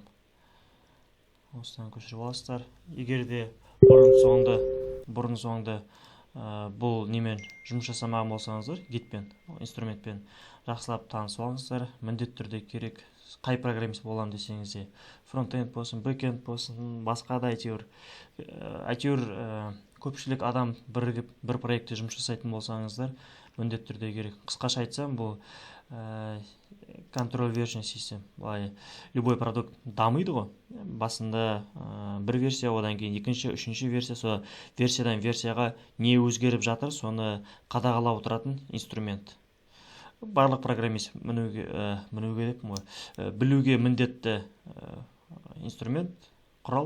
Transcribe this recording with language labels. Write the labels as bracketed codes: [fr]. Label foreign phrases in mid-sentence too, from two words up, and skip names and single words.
[kk] Осыдан көшіріп аласыздар. Егер де бұрын соңды бұл немен жұмыс жасамаған болсаңыздар, Git-пен, инструментпен жақсылап танысып алыңыздар. Міндетті түрде керек, қай программист болам десеңізде, фронтенд болсын, бэкенд болсын, басқа да әйтеуір көпшілік адам бір проектте жұмыс жасайтын болсаңыздар, міндетті түрде керек. Қысқаша айтсам, бұл [en] control version system. [ru] Любой продукт [kk] дамиды ғой. Басында бір версия, одан кейін екінші, үшінші версия, сол версиядан версияға не өзгеріп жатыр, соны қадағалап отыратын инструмент. Барлық программист білуге міндетті инструмент, құрал.